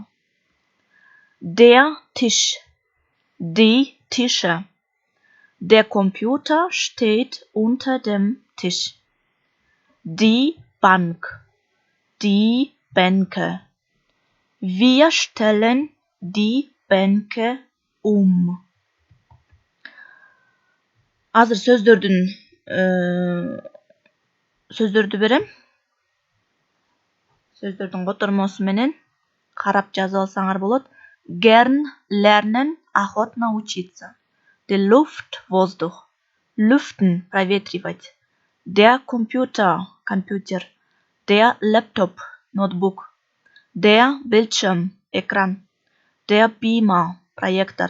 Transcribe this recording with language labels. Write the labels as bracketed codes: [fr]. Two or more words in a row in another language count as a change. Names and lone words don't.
[de] Der Tisch. Die Tische. Der Computer steht unter dem Tisch. Die Bank. Die Bänke. Wir stellen die Bänke um. [ky] Азыр сөздөрдү берем. Сөздөрдүн котормосу менен карап жазып алсаңар болот. [de] Gern lernen, [ru] охотно учиться. [de] Die Luft, Воздух. Lüften, проветривать. Der Computer, Компьютер. Der Laptop, Notebook. Der Bildschirm, Экран. Der Beamer, Projektor.